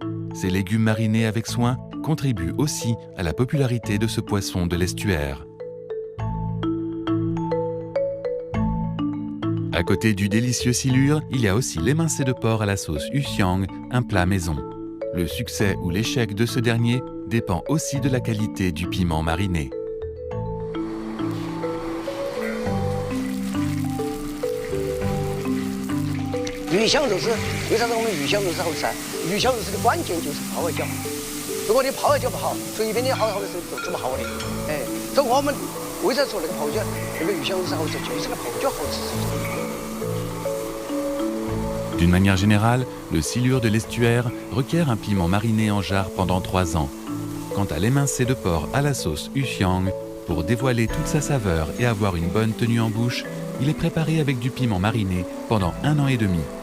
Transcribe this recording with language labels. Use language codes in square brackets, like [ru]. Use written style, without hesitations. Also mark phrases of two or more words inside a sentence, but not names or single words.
[fr] Ces légumes marinés avec soin contribuent aussi à la popularité de ce poisson de l'estuaire. À côté du délicieux silure, il y a aussi l'émincé de porc à la sauce Yuxiang, un plat maison. Le succès ou l'échec de ce dernier dépend aussi de la qualité du piment mariné. [zh] 鱼香肉丝，为啥子我们鱼香肉丝好吃啊？鱼香肉丝的关键就是泡外焦。如果你泡外焦不好，随便你好好的时候都煮不好的。所以我们为啥说那个泡椒，那个鱼香肉丝好吃，就是那泡椒好吃。 [fr] D'une manière générale, le silure de l'estuaire requiert un piment mariné en jarre pendant 3 ans. Quant à l'émincé de porc à la sauce Yuxiang, pour dévoiler toute sa saveur et avoir une bonne tenue en bouche, il est préparé avec du piment mariné pendant 1 an et demi.